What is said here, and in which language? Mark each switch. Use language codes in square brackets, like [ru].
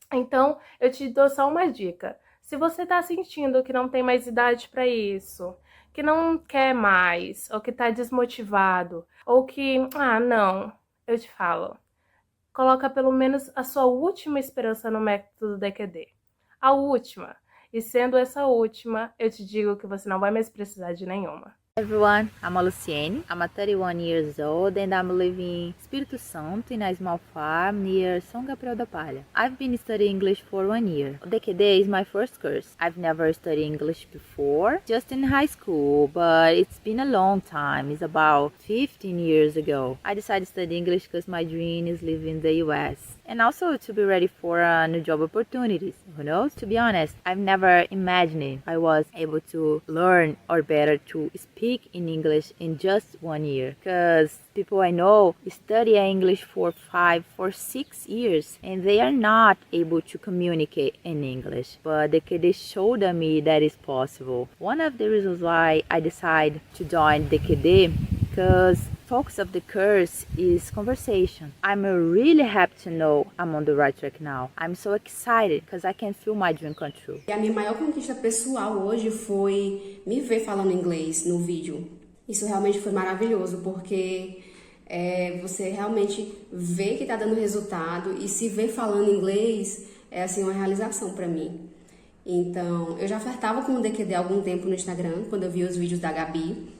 [pt] Então eu te dou só uma dica. Se você está sentindo que não tem mais idade para isso, que não quer mais, ou que está desmotivado, ou que, não, eu te falo, coloca pelo menos a sua última esperança no método DQD. A última. E sendo essa última, eu te digo que você não vai mais precisar de nenhuma. [en] Hi everyone, I'm Luciene. I'm 31 years old and I'm living in Espírito Santo in a small farm near São Gabriel da Palha. I've been studying English for 1 year. DQD is my first course. I've never studied English before, just in high school, but it's been a long time. It's about 15 years ago. I decided to study English because my dream is living in the US. And also to be ready for new job opportunities. Who knows? To be honest, I've never imagined I was able to learn or better to speak in English in just 1 year. Because people I know study English for 5 or 6 years and they are not able to communicate in English. But DQD showed me that is possible. One of the reasons why I decided to join DQD because focus of the course is conversation. I'm really happy to know I'm on the right track now. I'm so excited because I can feel my dream come true. [pt] E a minha maior conquista pessoal hoje foi me ver falando inglês no vídeo. Isso realmente foi maravilhoso porque você realmente vê que tá dando resultado e se ver falando inglês é assim uma realização para mim. Então, eu já flertava com o DQD há algum tempo no Instagram, quando eu vi os vídeos da Gabi.